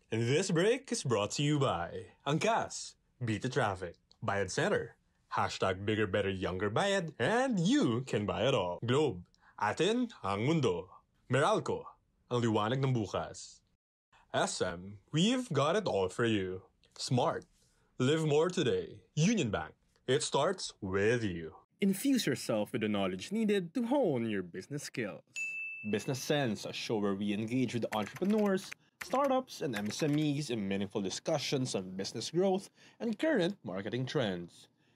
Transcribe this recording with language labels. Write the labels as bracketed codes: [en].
[en] And this break is brought to you by Angkas, Beat the Traffic, Bayad Center, #Bigger Better Younger Bayad, and you can buy it all. [tl] Globe, atin ang mundo. Meralco, ang liwanag ng bukas. [en] SM, we've got it all for you. Smart, live more today. Union Bank, it starts with you. Infuse yourself with the knowledge needed to hone your business skills. Business Sense, a show where we engage with entrepreneurs, startups, and MSMEs in meaningful discussions on business growth and current marketing trends.